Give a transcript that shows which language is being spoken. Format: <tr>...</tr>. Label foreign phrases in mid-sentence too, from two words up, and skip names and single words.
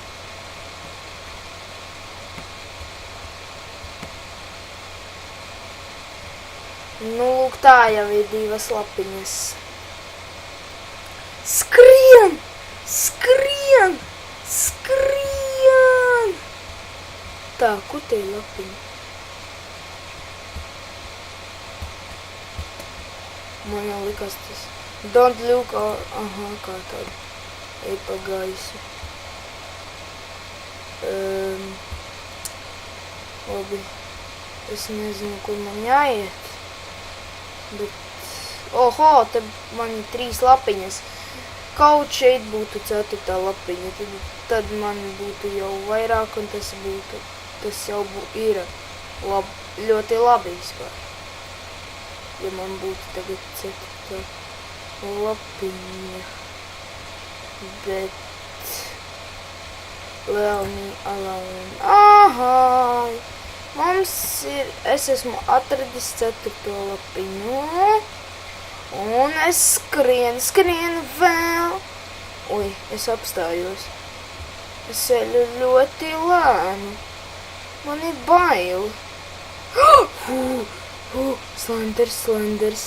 <lv>Nu, lūk, tā jau ir 2 lapiņas. Skrien! Skrien! Skrien! Tā, kur te ir lapiņa? Man jau likās tas.</lv> <en>Don't look,</en> <lv>kā tāda. Ej pa gaisu. Labi. Es nezinu, kur man jāiet. Bet, te man ir 3 lapiņas. Kaut šeit būtu 4. lapiņa. Tad man būtu jau vairāk, un tas jau ir ļoti labi vispār. Ja man būtu tagad 4. lapiņa. Bet...</lv> <en>Leave me alone.</en> <lv>Es esmu atradis 4. lapiņu. Un es skrienu vēl. Es apstājos. Es eļu ļoti lēnu. Man ir baili. Slenders.</lv>